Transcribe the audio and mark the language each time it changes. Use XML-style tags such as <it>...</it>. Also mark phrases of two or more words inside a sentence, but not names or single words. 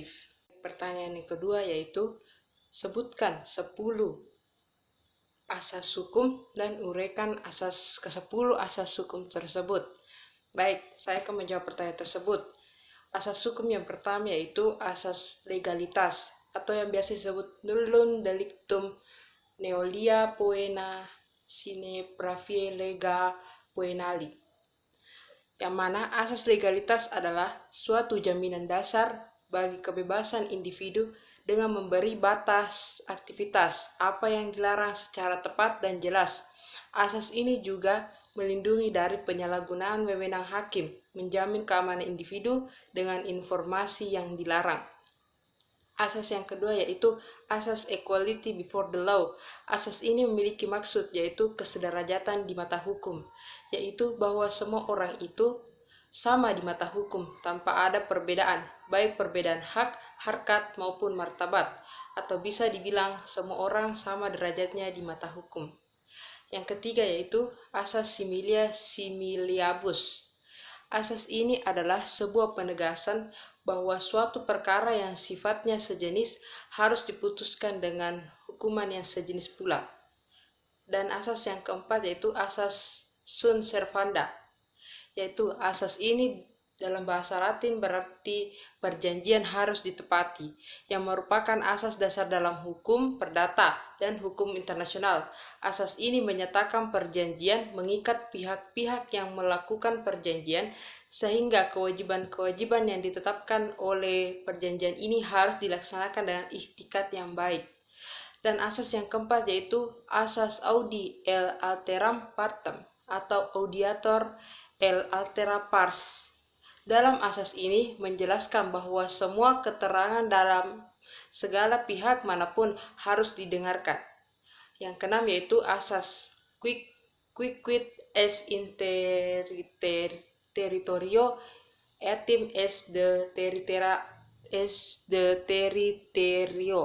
<id>Pertanyaan yang kedua yaitu sebutkan 10 asas hukum dan uraikan ke-10 asas hukum tersebut. Baik, saya akan menjawab pertanyaan tersebut. Asas hukum yang pertama yaitu asas legalitas atau yang biasa disebut</id> <la>nullum delictum neolia poena sine praevie lega poenali.</la> <id>Yang mana asas legalitas adalah suatu jaminan dasar bagi kebebasan individu dengan memberi batas aktivitas apa yang dilarang secara tepat dan jelas. Asas ini juga melindungi dari penyalahgunaan wewenang hakim, menjamin keamanan individu dengan informasi yang dilarang. Asas yang kedua yaitu asas</id> <en>equality before the law.</en> <id>Asas ini memiliki maksud yaitu kesederajatan di mata hukum, yaitu bahwa semua orang itu sama di mata hukum tanpa ada perbedaan, baik perbedaan hak, harkat maupun martabat, atau bisa dibilang semua orang sama derajatnya di mata hukum. Yang ketiga yaitu asas</id> <la>similia similiabus.</la> <id>Asas ini adalah sebuah penegasan bahwa suatu perkara yang sifatnya sejenis harus diputuskan dengan hukuman yang sejenis pula. Dan asas yang keempat yaitu asas</id> <la>sunt servanda,</la> <id>yaitu asas ini dalam bahasa Latin berarti perjanjian harus ditepati, yang merupakan asas dasar dalam hukum perdata dan hukum internasional. Asas ini menyatakan perjanjian mengikat pihak-pihak yang melakukan perjanjian, sehingga kewajiban-kewajiban yang ditetapkan oleh perjanjian ini harus dilaksanakan dengan ikhtikat yang baik. Dan asas yang keempat yaitu asas</id> <la>audi el alteram partem atau audiator el altera pars.</la> <id>Dalam asas ini menjelaskan bahwa semua keterangan dalam segala pihak manapun harus didengarkan. Yang keenam yaitu asas</id> <la>quid est in territorio etim est de territorio.</la>